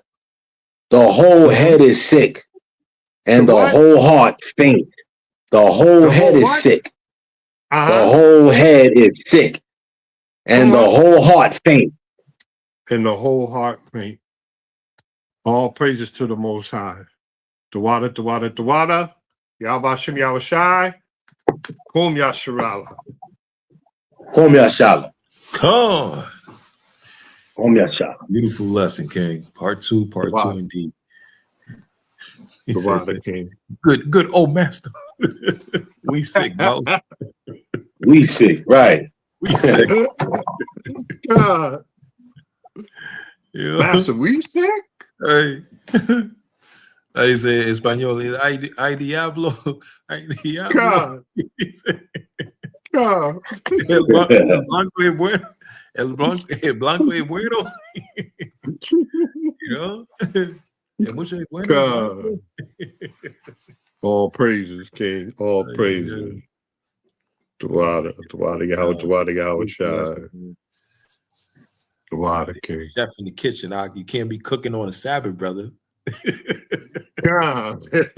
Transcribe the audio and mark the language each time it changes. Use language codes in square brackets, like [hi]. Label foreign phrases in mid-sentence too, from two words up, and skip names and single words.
[en] The whole head is sick, and the whole heart faint. The whole head is sick. The whole head is sick, and the whole heart faint. And the whole heart faint. All praises to the Most High. Dawada, Dawada, Dawada. Yahweh Shem Yahushai. Kum Yasharala. Kum Yashala. Come. Kum Yashala. Beautiful lesson, King. Part 2 indeed. Dawada, King. Good old master. We sick, Mo. We sick, right. We sick. God. Master, we sick? Hey. I say [es] en español, ay diablo, ay diablo. [en] God. [es] El blanco es bueno. El blanco es bueno. El mucho es bueno. [en] God. All praises, King. All praises. Dawada, Yahweh Shai. Dawada, King. Chef in the kitchen, you can't be cooking on a Sabbath, brother. God.